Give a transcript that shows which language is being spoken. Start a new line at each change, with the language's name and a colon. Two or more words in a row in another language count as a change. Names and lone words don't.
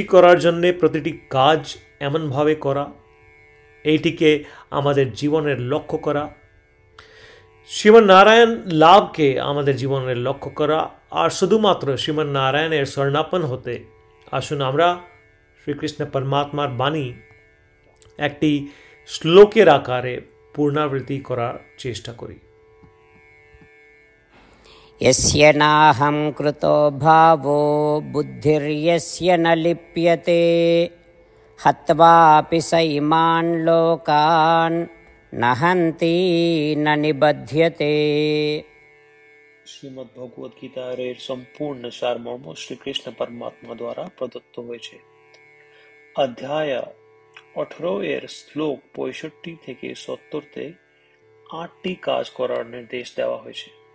Bangla: করার জন্যে প্রতিটি কাজ এমনভাবে করা, এইটিকে আমাদের জীবনের লক্ষ্য করা, শ্রীমন্নারায়ণ লাভকে আমাদের জীবনের লক্ষ্য করা, আর শুধুমাত্র শ্রীমন্নারায়ণের শরণাপন্ন হতে আসুন আমরা শ্রীকৃষ্ণ পরমাত্মার বাণী একটি শ্লোকের আকারে পুনরাবৃত্তি করার চেষ্টা করি।
Sanskrit: यस्य नाहं कृतो भावो बुद्धिर्यस्य न लिप्यते हत्वापि स इमान् लोकान् न हन्ति न निबध्यते।
Bangla: শ্রীমদ্ ভগবদ গীতার এর সম্পূর্ণ সারমর্ম শ্রীকৃষ্ণ পরমাত্মা দ্বারা প্রদত্ত হয়েছে। অধ্যায় 18 এর শ্লোক 65 থেকে 70-তে 8টি কাজ করার নির্দেশ দেওয়া হয়েছে।